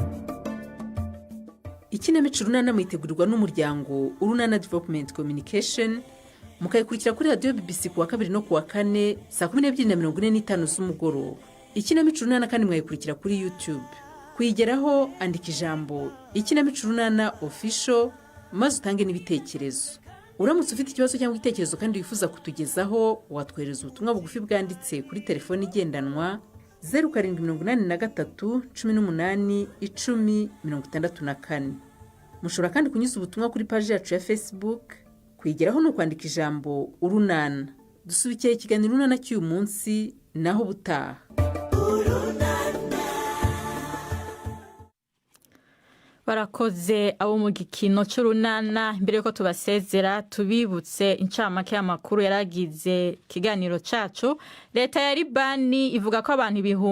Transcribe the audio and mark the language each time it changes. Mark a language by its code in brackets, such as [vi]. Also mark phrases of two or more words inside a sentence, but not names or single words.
[rw] ikinamico urunana mwitegurirwa n'umuryango Urunana Development Communication mukayikurikira kuri radiyo BBC kuwa 2 no kuwa 4 saa 12:45 z'umugoroba ikinamico urunana kandi mwayikurikira kuri YouTube kuyigeraho andika ijambo ikinamico urunana official maze utange n'ibitekerezo uramutse ufite ikibazo cyangwa igitekerezo kandi wifuza kutugezaho watwohereza ubutumwa bugufi bwanditse kuri telefone igendanwa 0783181064 mushobora kandi kunyuza ubutumwa kuri page yacu ya Facebook kwigeraho no kwandika ijambo urunana dusubikiye ikiganiro urunana cy'uyu munsi naho butaha barakoze abo mu gikino cy'urunana mbere yuko tubasezera tubibutse incamake y'amakuru yaragize kiganiro cacu leta ya Libani ivuga ko abantu